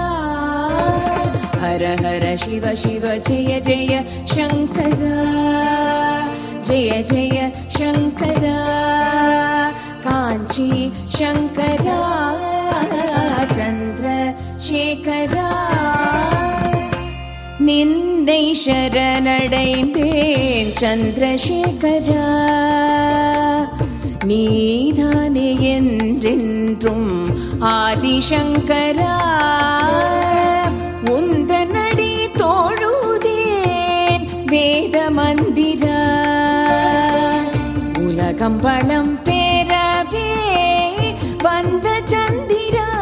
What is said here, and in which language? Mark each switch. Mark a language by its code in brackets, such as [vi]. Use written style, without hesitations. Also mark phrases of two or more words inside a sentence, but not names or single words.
[sa] हर हर शिव शिव जय जय शंकरा, जय जय शंकरा, कांची शंकरा, चंद्रशेखरा। [ta] நின்னை சரணடைந்தேன் சந்திரசேகரா, நீதானே என்றென்றும் ஆதிசங்கரா. உந்தனடி தோழுதேன் வேத மந்திரா, உலகம் வளம் பெறவே வந்த சந்திரா.